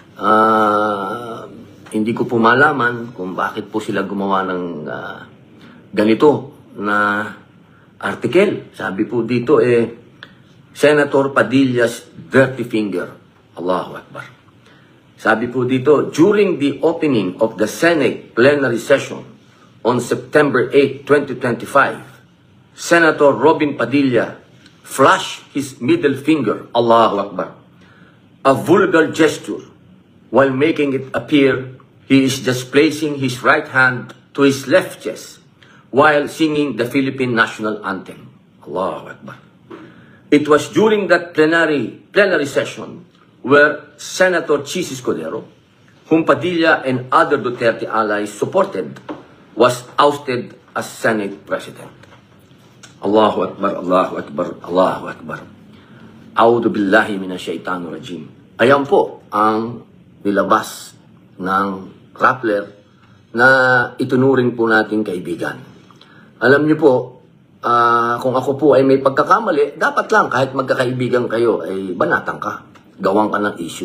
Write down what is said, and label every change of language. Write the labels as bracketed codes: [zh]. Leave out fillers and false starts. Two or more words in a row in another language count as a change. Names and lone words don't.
[tl] Hindi ko po malaman kung bakit po sila gumawa ng ganito na article. Sabi po dito Senator Padilla's [en] dirty finger. [ar] الله أكبر. [tl] Sabi po dito, [en] during the opening of the Senate plenary session on September 8, 2025, Senator Robin Padilla flashed his middle finger, [ar] الله أكبر, [en] a vulgar gesture, while making it appear he is just placing his right hand to his left chest while singing the Philippine national anthem. [ar] الله أكبر. [en] It was during that plenary session where Senator Chis Escudero, whom Padilla and other Duterte allies supported, was ousted as Senate President. [ar] الله أكبر، الله أكبر، الله أكبر. أعوذ بالله من الشيطان الرجيم. [tl] Ayan po ang nilabas ng Rappler na itunuring po nating kaibigan. Alam niyo po, kung ako po ay may pagkakamali, dapat lang kahit magkakaibigan kayo ay banatan ka, gawang ka ng issue.